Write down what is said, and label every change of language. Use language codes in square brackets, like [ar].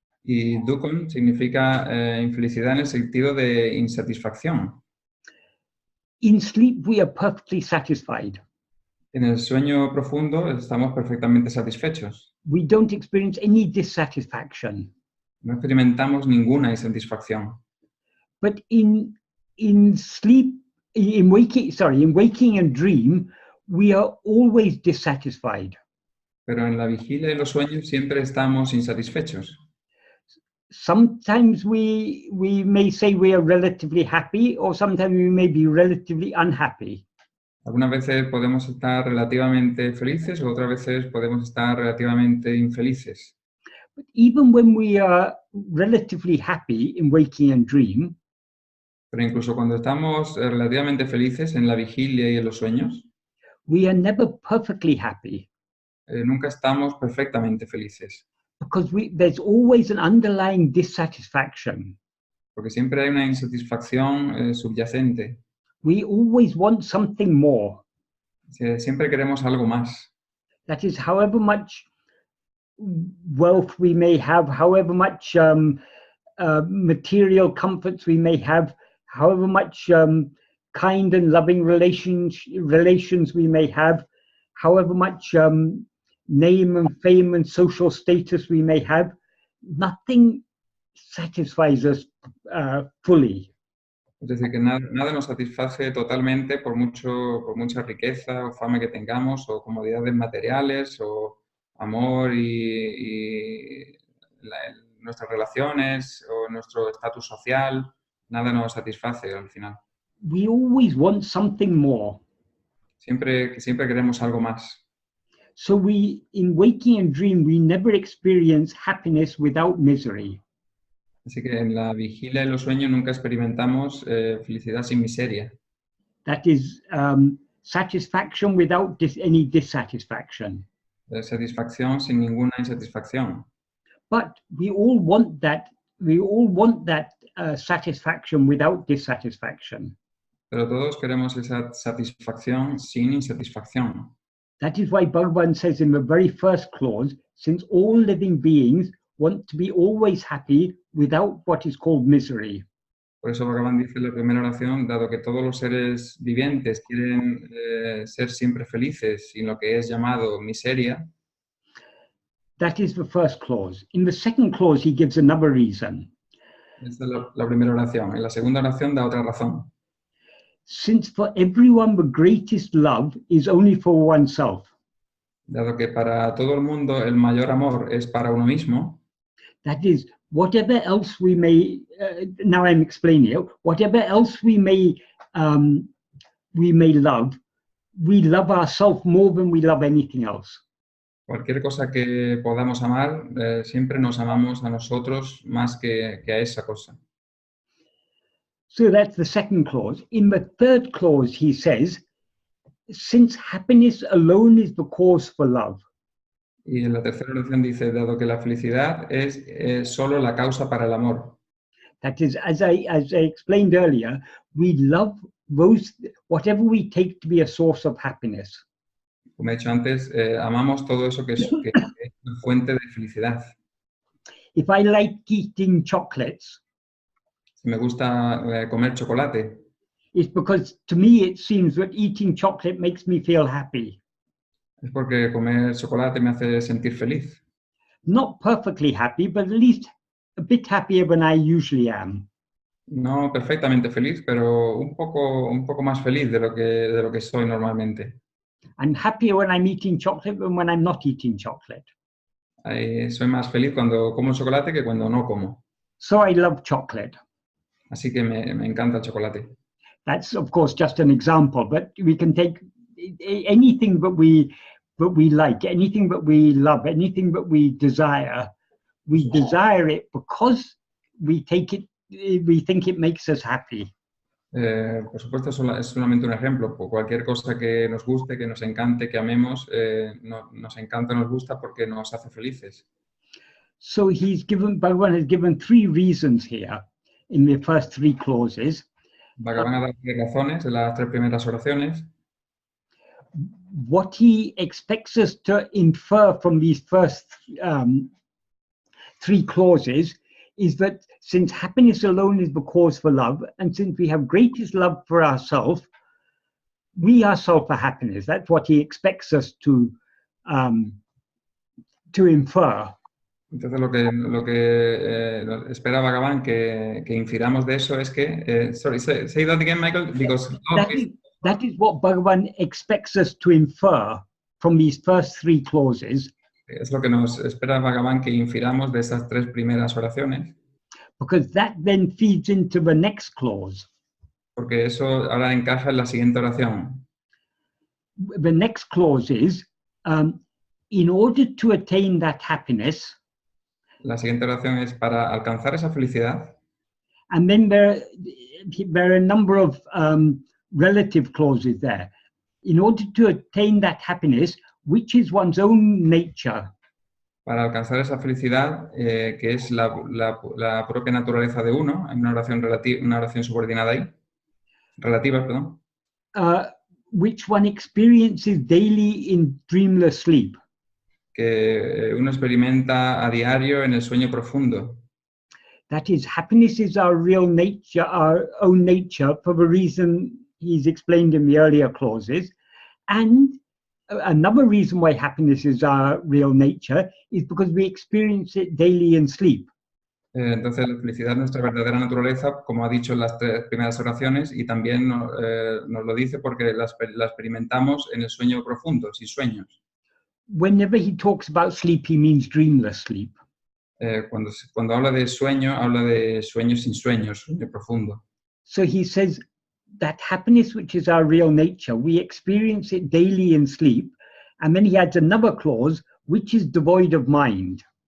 [es] y dukkam significa infelicidad en el sentido de insatisfacción. [en] In sleep, we are perfectly satisfied. [es] En el sueño profundo estamos perfectamente satisfechos. [en] We don't experience any dissatisfaction. [es] No experimentamos ninguna insatisfacción. [en] But in sleep, in waking and dream, we are always dissatisfied. [es] Pero en la vigilia y los sueños siempre estamos insatisfechos. [en] Sometimes we may say we are relatively happy, or sometimes we may be relatively unhappy. [es] Algunas veces podemos estar relativamente felices o otras veces podemos estar relativamente infelices. [en] But even when we are relatively happy in waking and dream, [es] Pero incluso cuando estamos relativamente felices en la vigilia y en los sueños, [en] we are never perfectly happy, [es] nunca estamos perfectamente felices. [en] because there's always an underlying dissatisfaction. [es] Porque siempre hay una insatisfacción subyacente. [en] We always want something more. [es] Siempre queremos algo más. [en] That is, however much wealth we may have, however much material comforts we may have, however much kind and loving relations we may have, however much name and fame and social status we may have, nothing satisfies us fully. [es] Es decir, que nada nos satisface totalmente por mucha riqueza o fama que tengamos, o comodidades materiales, o amor y nuestras relaciones, o nuestro estatus social. Nada nos satisface al final. [en] We always want something more. [es] Siempre queremos algo más. [en] So in waking and dream, we never experience happiness without misery. [es] Así que en la vigilia y los sueños nunca experimentamos felicidad sin miseria. [en] That is satisfaction without any dissatisfaction. [es] Satisfacción sin ninguna insatisfacción. [en] But we all want that. We all want that satisfaction without dissatisfaction. [es] Pero todos queremos esa satisfacción sin insatisfacción. [en] That is why Bhagavan says in the very first clause, since all living beings want to be always happy without what is called misery. [es] Por eso Bhagavan dice en la primera oración, dado que todos los seres vivientes quieren ser siempre felices sin lo que es llamado miseria. [en] That is the first clause. In the second clause, he gives another reason. [es] Esta es la primera oración. En la segunda oración da otra razón. [en] Since for everyone the greatest love is only for oneself. [es] Dado que para todo el mundo el mayor amor es para uno mismo. [en] That is, whatever else we may, now I'm explaining it, whatever else we may love, we love ourselves more than we love anything else. [es] Cualquier cosa que podamos amar, siempre nos amamos a nosotros más que a esa cosa. [en] So that's the second clause. In the third clause, he says, since happiness alone is the cause for love. [es] Y en la tercera oración dice, dado que la felicidad es solo la causa para el amor. [en] That is, as I explained earlier, we love whatever we take to be a source of happiness. [es] Como he dicho antes, amamos todo eso que es una fuente de felicidad. [en] If I like eating chocolates, [es] Si me gusta comer chocolate, [en] it's because to me it seems that eating chocolate makes me feel happy. [es] es porque comer chocolate me hace sentir feliz. [en] Not perfectly happy, but at least a bit happier than I usually am. [es] No perfectamente feliz, pero un poco más feliz de lo que soy normalmente. [en] I'm happier when I'm eating chocolate than when I'm not eating chocolate. [es] Soy más feliz cuando como chocolate que cuando no como. [en] So I love chocolate. [es] Así que me encanta el chocolate. [en] That's, of course, just an example, but we can take anything that we like, anything that we love, anything that we desire. We desire it because we think it makes us happy. [es] Por supuesto, es solamente un ejemplo. Cualquier cosa que nos guste, que nos encante, que amemos, nos encanta, nos gusta porque nos hace felices. [en] So Bhagavan has given three reasons here in the first three clauses. [es] Bhagavan ha dado tres razones en las tres primeras oraciones. [en] What he expects us to infer from these first three clauses is that since happiness alone is the cause for love, and since we have greatest love for ourselves, we ourselves are happiness. That's what he expects us to infer. [es] Entonces lo que espera Bhagavan que infiramos de eso es que, [en] sorry, say that again, Michael, because that is what Bhagavan expects us to infer from these first three clauses. [es] Es lo que nos espera Bhagavan que infiramos de esas tres primeras oraciones. [en] Because that then feeds into the next clause. [es] Porque eso ahora encaja en la siguiente oración. [en] The next clause is, in order to attain that happiness. [es] La siguiente oración es para alcanzar esa felicidad. [en] And then there are a number of relative clauses there. In order to attain that happiness, which is one's own nature. [es] Para alcanzar esa felicidad, que es la propia naturaleza de uno, hay una oración subordinada ahí, relativa, perdón. [en] Which one experiences daily in dreamless sleep. [es] Que uno experimenta a diario en el sueño profundo. [en] That is, happiness is our real nature, our own nature, for the reason he's explained in the earlier clauses. And another reason why happiness is our real nature is because we experience it daily in sleep. [es] Entonces, la felicidad es nuestra verdadera naturaleza, como ha dicho en las tres primeras oraciones, y también nos lo dice porque la experimentamos en el sueño profundo, sin sueños. [en] Whenever he talks about sleep, he means dreamless sleep. [es] Cuando habla de sueños sin sueños, sueño profundo. [en] So he says that happiness, which is our real nature, we experience it daily in sleep. And then he adds another clause, which is devoid of mind.